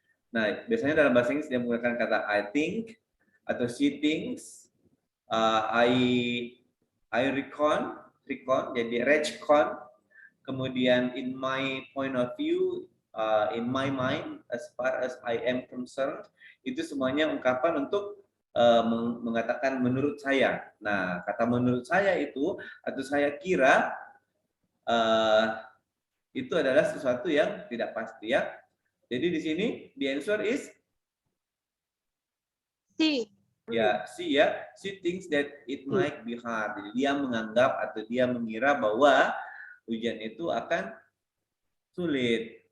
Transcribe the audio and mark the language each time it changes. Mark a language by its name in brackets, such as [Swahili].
[Indonesian] Nah, biasanya dalam bahasa Inggris dia menggunakan kata [English] I think [Indonesian] atau [English] she thinks, I reckon, [Indonesian] jadi reckon, kemudian [English] in my point of view, in my mind, as far as I am concerned, [Indonesian] itu semuanya ungkapan untuk mengatakan menurut saya. Nah, kata menurut saya itu atau saya kira itu adalah sesuatu yang tidak pasti ya. Jadi di sini [English] the answer is C. ya, she thinks that it might be hard. [Indonesian] Jadi dia menganggap atau dia mengira bahwa ujian itu akan sulit.